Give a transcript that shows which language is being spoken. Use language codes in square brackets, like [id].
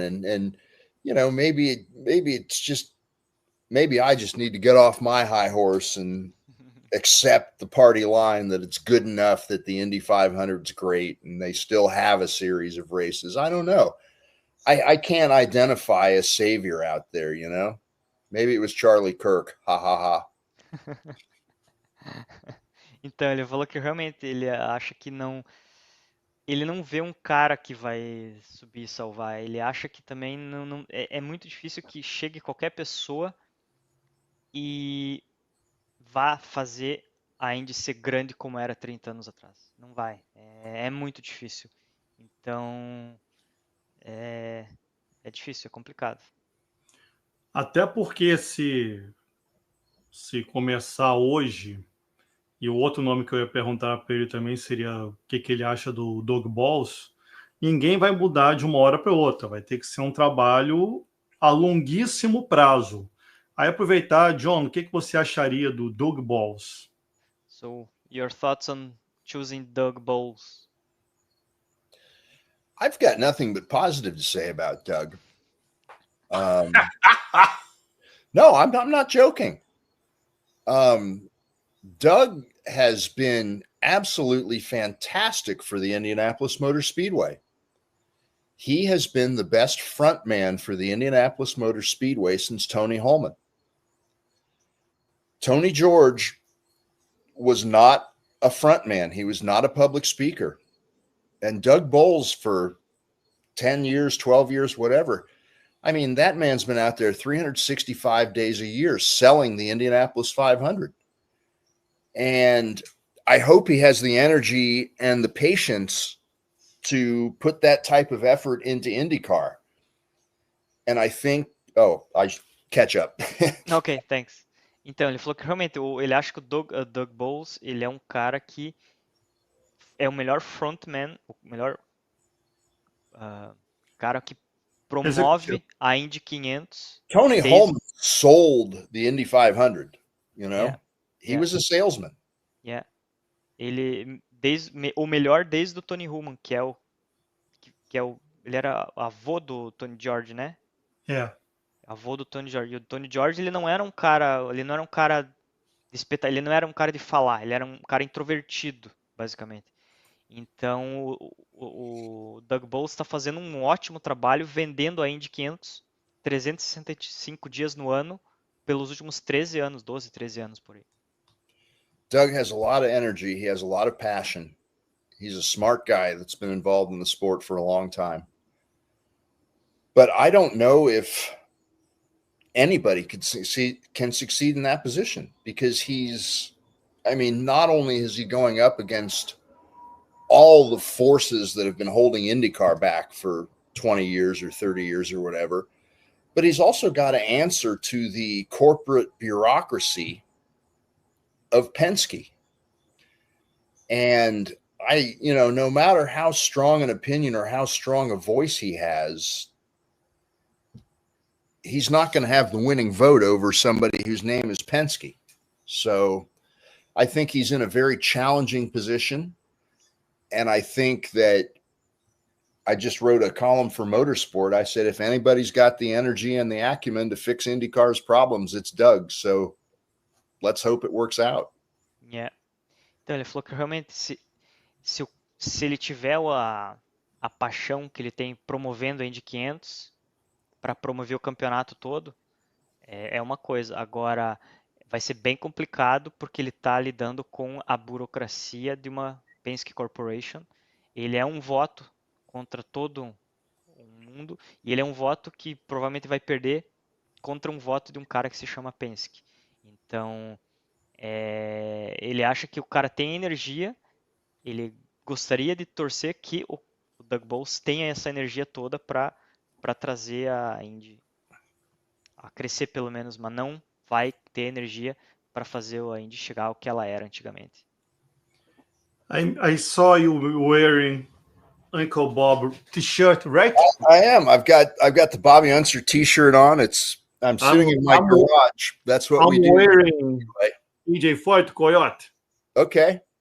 [en] And maybe it's just, maybe I just need to get off my high horse and accept the party line that it's good enough that the Indy 500 is great and they still have a series of races. I don't know. I can't identify a savior out there, Maybe it was Charlie Kirk. Ha ha ha. [pt] Então, ele falou que realmente ele acha que ele não vê um cara que vai subir e salvar. Ele acha que também é muito difícil que chegue qualquer pessoa e vá fazer a Indy ser grande como era 30 anos atrás. Não vai. É muito difícil. Então, é difícil, é complicado. Até porque se começar hoje, e o outro nome que eu ia perguntar para ele também seria o que ele acha do Doug Boles, ninguém vai mudar de uma hora para outra, vai ter que ser um trabalho a longuíssimo prazo. Aí aproveitar, John, o que você acharia do Doug Boles? [en] So, your thoughts on choosing Doug Boles? I've got nothing but positive to say about Doug. No, I'm not joking. Doug has been absolutely fantastic for the Indianapolis Motor Speedway. He has been the best front man for the Indianapolis Motor Speedway since Tony Holman. Tony George was not a front man. He was not a public speaker. And Doug Boles, for 10 years, 12 years, whatever, I mean, that man's been out there 365 days a year selling the Indianapolis 500. And I hope he has the energy and the patience to put that type of effort into IndyCar. And I think, I catch up. Ok, thanks. [pt] Então, ele falou que realmente ele acha que o Doug Boles, ele é um cara que é o melhor frontman, o melhor cara que promove a Indy 500. [en] Tony Holman sold the Indy 500, you know? Yeah. He was a salesman. Yeah. [pt] Ele o melhor desde o Tony Hulman, ele era avô do Tony George, né? [en] Yeah. [pt] Avô do Tony George. E o Tony George, ele não era um cara ele não era um cara de falar, ele era um cara introvertido, basicamente. Então, o Doug Boles está fazendo um ótimo trabalho vendendo a Indy 500 365 dias no ano pelos últimos 13 anos, 12, 13 anos por aí. [en] Doug has a lot of energy. He has a lot of passion. He's a smart guy that's been involved in the sport for a long time. But I don't know if anybody can succeed in that position, because not only is he going up against all the forces that have been holding IndyCar back for 20 years or 30 years or whatever, but he's also got to answer to the corporate bureaucracy of Penske. And no matter how strong an opinion or how strong a voice he has, he's not going to have the winning vote over somebody whose name is Penske. So I think he's in a very challenging position. And I think that I just wrote a column for Motorsport. I said, if anybody's got the energy and the acumen to fix IndyCar's problems, it's Doug. So let's hope it works out. Yeah. [pt] Então ele falou que realmente se ele tiver a paixão que ele tem promovendo a Indy 500 para promover o campeonato todo, é uma coisa. Agora vai ser bem complicado porque ele está lidando com a burocracia de uma Penske Corporation. Ele é um voto contra todo o mundo e ele é um voto que provavelmente vai perder contra um voto de um cara que se chama Penske. Então ele acha que o cara tem energia, ele gostaria de torcer que o Doug Boles tenha essa energia toda para trazer a Indy a crescer pelo menos, mas não vai ter energia para fazer a Indy chegar ao que ela era antigamente. [en] I saw you wearing Uncle Bob t-shirt, right? I am. I've got the Bobby Unser t-shirt on. I'm sitting in my garage. That's what we do. I'm wearing EJ Foyt Coyote. Okay.